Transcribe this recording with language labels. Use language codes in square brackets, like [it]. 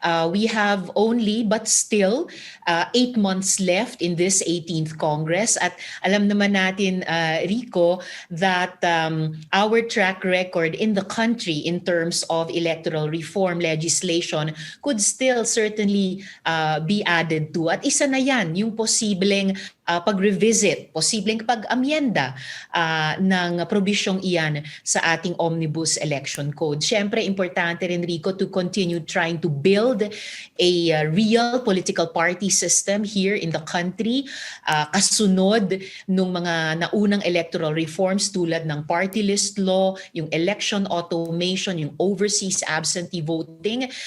[en] We have only, but still, 8 months left in this 18th Congress. [tl] At alam naman natin, [en] Rico, that our track record in the country in terms of electoral reform legislation could still certainly be added to. [tl] At isa na yan, yung posibleng pag-revisit, posibleng pag-amyenda ng probisyong iyan sa ating Omnibus Election Code. Siyempre, importante rin, [en] Rico, to continue trying to build a real political party system here in the country, [tl] kasunod nung mga naunang [en] electoral reforms [tl] tulad ng [en] party list law, yung election automation, yung overseas absentee voting.